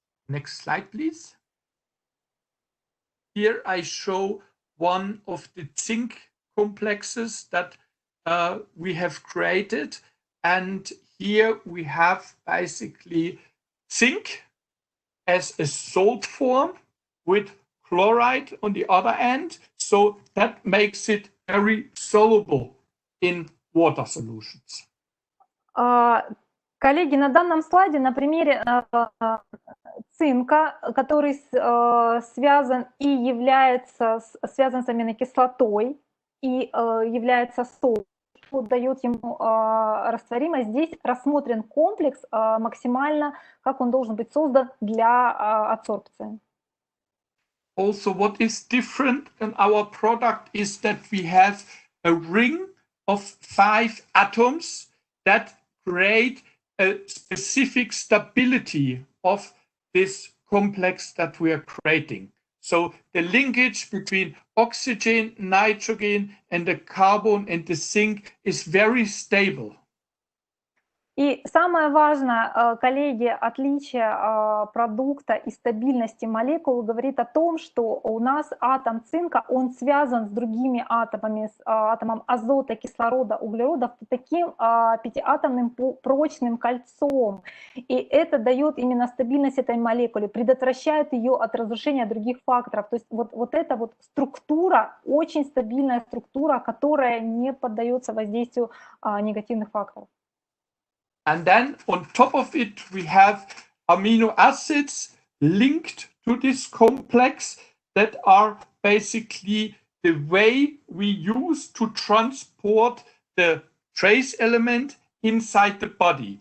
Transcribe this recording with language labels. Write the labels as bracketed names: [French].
[English] Next slide, please. Here I show one of the zinc complexes that we have created, and here we have basically zinc as a salt form with chloride on the other end, so that makes it very soluble in water solutions. [Russian] Коллеги, на данном слайде на примере цинка, который связан и является связан с аминокислотой и является солью, дает ему растворимость. Здесь рассмотрен комплекс максимально, как он должен быть создан для адсорбции. [English] Also, what is different in our product is that we have a ring of 5 atoms that create a specific stability of this complex that we are creating. So the linkage between oxygen, nitrogen, and the carbon and the zinc is very stable. [Russian] И самое важное, коллеги, отличие продукта и стабильности молекул говорит о том, что у нас атом цинка, он связан с другими атомами, с атомом азота, кислорода, углерода, таким пятиатомным прочным кольцом. И это дает именно стабильность этой молекуле, предотвращает ее от разрушения других факторов. То есть вот эта вот структура, очень стабильная структура, которая не поддается воздействию негативных факторов. [English] And then on top of it, we have amino acids linked to this complex that are basically the way we use to transport the trace element inside the body.